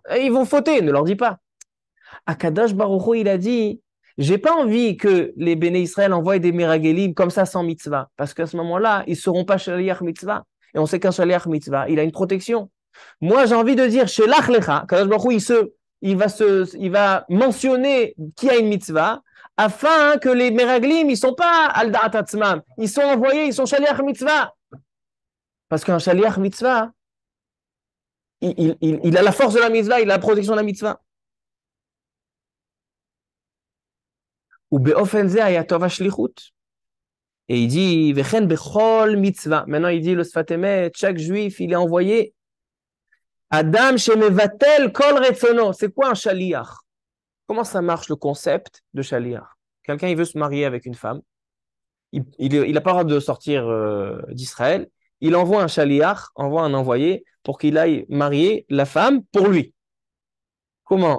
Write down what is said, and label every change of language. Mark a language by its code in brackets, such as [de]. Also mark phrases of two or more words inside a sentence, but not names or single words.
[fr] Ils vont fauter, ne leur dis pas. [he] הקדוש ברוך הוא, [fr] il a dit j'ai pas envie que les [he] בני ישראל [fr] envoient des Meragelim comme ça sans mitzvah. Parce qu'à ce moment-là, ils ne seront pas [he] שליח מצוה. [fr] Et on sait qu'un [he] שליח מצוה, [fr] il a une protection. Moi, j'ai envie de dire [he] שלח לך, הקדוש ברוך הוא, [fr] il va mentionner qui a une mitzvah afin que les Meraglim, ils ne sont pas [he] על דעת עצמם. [fr] Ils sont envoyés, ils sont [he] שליח מצוה. [fr] Parce qu'un [he] שליח מצוה, [fr] il a la force de la mitzvah, il a la protection de la mitzvah. [he] ובאופן זה היטב השליחות. [fr] Et il dit [he] וכן בכל מצוה. [fr] Maintenant il dit le Sfat Emet, chaque juif il est envoyé. [he] אדם שמבטל כל רצונו. [fr] C'est quoi un shaliach? Comment ça marche le concept de shaliach? Quelqu'un il veut se marier avec une femme. Il n'a pas le droit de sortir d'Israël. Il envoie un shaliach, envoie un envoyé pour qu'il aille marier la femme pour lui. Comment?